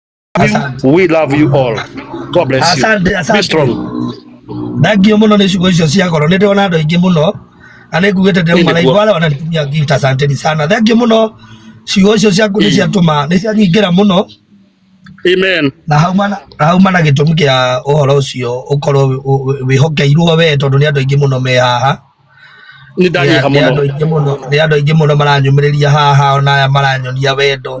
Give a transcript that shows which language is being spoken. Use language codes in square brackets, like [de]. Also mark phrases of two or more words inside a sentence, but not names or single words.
[en] We love you all. God bless you. Be strong. [ki] Thagio muno ni ciugo icio cia goro, ni ndona andu aingi muno ane ngugite ndeu malaivu [sw] wale wananitumia [ki] gift. [sw] Asanteni sana, [ki] thagio muno, ciugo icio ciaku ni ciatuma ni cianyingira muno. Amen. Na hauma na gitumi kia uhoro ucio ukorwo wihokeirwo we tondu ni andu aingi muno me haha. Ni ndanyiha muno. Ni andu aingi muno maranyumiriria haha ona aya maranyonia wendo.